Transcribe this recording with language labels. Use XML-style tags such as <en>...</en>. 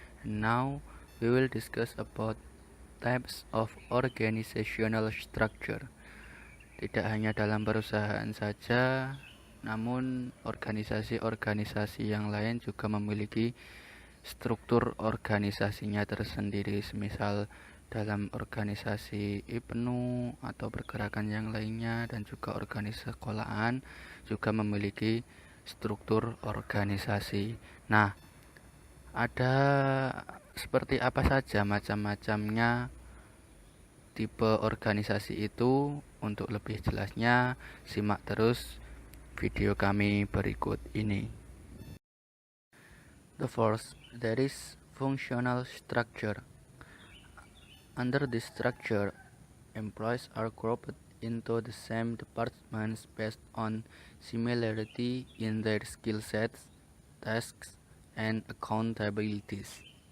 <en>And now we will discuss about types of organizational structure.</en> <id>Tidak hanya dalam perusahaan saja, namun organisasi-organisasi yang lain juga memiliki struktur organisasinya tersendiri. Semisal dalam organisasi IPNU atau pergerakan yang lainnya, dan juga organisasi sekolahan juga memiliki struktur organisasi. Nah, ada seperti apa saja macam-macamnya tipe organisasi itu? Untuk lebih jelasnya, simak terus video kami berikut ini.</id> <en>The first, there is functional structure. Under this structure, employees are grouped into the same departments based on similarity in their skill sets, tasks, and accountabilities.</en>